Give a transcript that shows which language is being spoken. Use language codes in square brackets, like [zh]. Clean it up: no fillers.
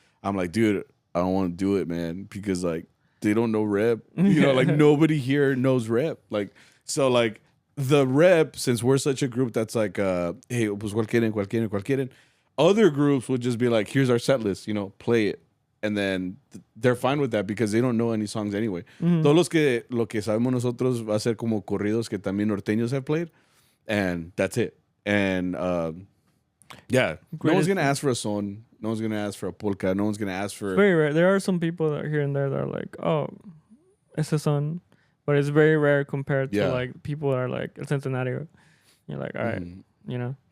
[en] I'm like, dude, I don't want to do it, man, because like they don't know rep. You know, like nobody here knows rep. Like so, like the rep, since we're such a group that's like, hey, [es] pues cuál quieren. [en] Other groups would just be like, here's our set list, you know, play it. And then they're fine with that because they don't know any songs anyway. [es] Todos lo que sabemos nosotros va a ser como corridos que también norteños [en] have played. And that's it. And yeah, no one's going to ask for a son. No one's going to ask for a polka. No one's going to ask for... It's very rare. There are some people that are here and there that are like, oh, it's a son. But it's very rare compared to like people that are like El Centenario. You're like, all right, you know?